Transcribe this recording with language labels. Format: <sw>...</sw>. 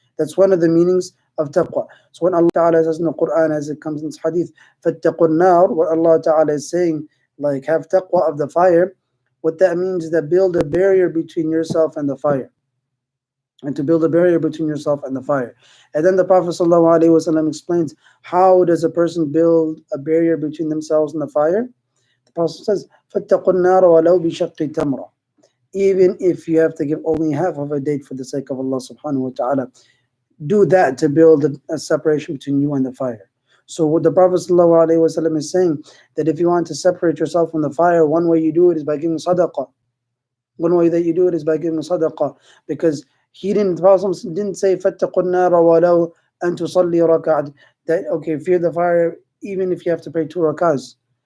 <en>That's one of the meanings of taqwa. So when Allah Ta'ala says in the Quran, as it comes in this hadith,</en> <ar>فَاتَّقُوا النَّارِ,</ar> <en>what Allah Ta'ala is saying, like, have taqwa of the fire. What that means is that build a barrier between yourself and the fire, and to build a barrier between yourself and the fire. And then the Prophet ﷺ explains, how does a person build a barrier between themselves and the fire? The Prophet says,</en> <ar>فَاتَّقُوا النَّارَ وَلَوْ بِشَقِّ تَمْرَةٍ.</ar> <en>Even if you have to give only half of a date for the sake of Allah subhanahu wa ta'ala, do that to build a separation between you and the fire. So what the Prophet ﷺ is saying, that if you want to separate yourself from the fire, one way you do it is by giving sadaqah. One way that you do it is by giving sadaqah, because the Prophet didn't say</en> <ar>فَاتَّقُوا النَّارَ وَلَوْ أَن تُصَلِّي رَكَعَةً,</ar> <en>that okay, fear the fire even if you have to pray 2 rakahs.</en>